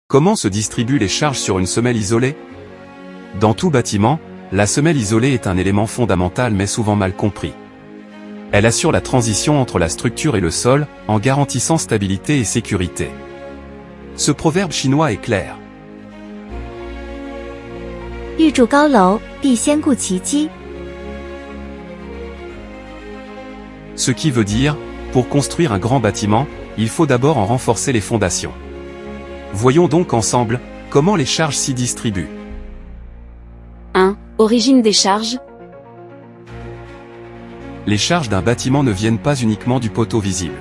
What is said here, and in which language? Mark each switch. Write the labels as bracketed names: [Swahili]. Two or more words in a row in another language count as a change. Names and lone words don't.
[French] Comment se distribuent les charges sur une semelle isolée? Dans tout bâtiment, la semelle isolée est un élément fondamental mais souvent mal compris. Elle assure la transition entre la structure et le sol, en garantissant stabilité et sécurité. Ce proverbe chinois est clair. [Chinese] 欲筑高楼，必先固其基. [French] Ce qui veut dire, pour construire un grand bâtiment, il faut d'abord en renforcer les fondations. Voyons donc ensemble, comment les charges s'y distribuent. 1. Origine des charges. Les charges d'un bâtiment ne viennent pas uniquement du poteau visible.